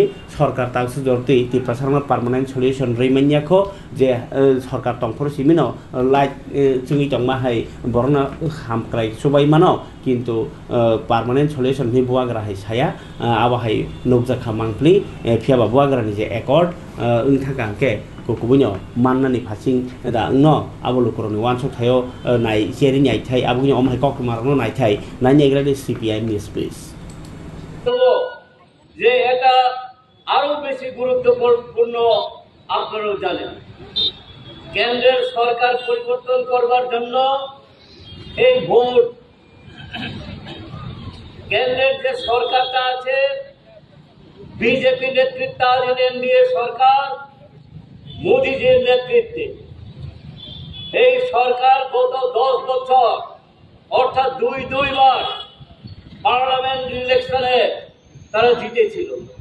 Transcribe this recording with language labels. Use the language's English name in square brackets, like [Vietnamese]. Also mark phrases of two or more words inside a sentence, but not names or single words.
[Kok Borok] सरकार तागसु जरती तिप्रा सरना [English] permanent solution [Kok Borok] रैमानियाखौ जे सरकार तंफोर सिमिनो लाइट चुंगी तंमा हाय बरना हामक्राय सुबाय मानो किन्तु [English] permanent solution [Kok Borok] नि बुवाग्रा हाय साया आबाहाय नोबजाखा मांगप्ली फियाबा बुवाग्रानि जे एकॉर्ड उनथाकांके कुकुबुनो माननानि फासिं दा न आबलुकुरनि वानसक थायो नाय जेरि नायथाय आबुनि अमहाय ककमारनो नायथाय नायनेग्रानि सीपीआईएम नि स्पेस [Bangla] যে এটা আরো বেশি গুরুত্বপূর্ণ আপনারা জানেন কেন্দ্রের সরকার পরিবর্তন করবার জন্য এই ভোট কেন্দ্রের যে সরকারটা আছে বিজেপি নেতৃত্বাধীন এনডিএ সরকার মোদিজির নেতৃত্বে এই সরকার গত 10 বছর অর্থাৎ দুইবার [English] parliament electione [Bangla] তারা জিতেছিল